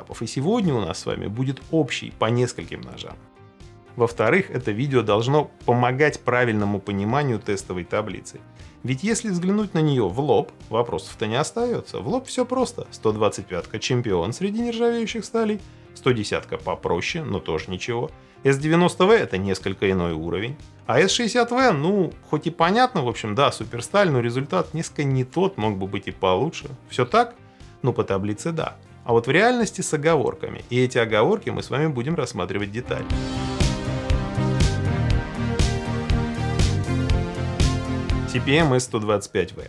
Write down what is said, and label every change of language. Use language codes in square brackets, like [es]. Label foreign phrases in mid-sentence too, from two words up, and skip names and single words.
[ru] И сегодня у нас с вами будет общий по нескольким ножам. Во-вторых, это видео должно помогать правильному пониманию тестовой таблицы. Ведь если взглянуть на нее в лоб, вопросов-то не остается. В лоб все просто. 125-ка чемпион среди нержавеющих сталей, 110-ка попроще, но тоже ничего. S90V это несколько иной уровень. А S60V, хоть и понятно, в общем, да, суперсталь, но результат несколько не тот, мог бы быть и получше. Все так? По таблице да. А вот в реальности с оговорками. И эти оговорки мы с вами будем рассматривать детально. CPMS-125V.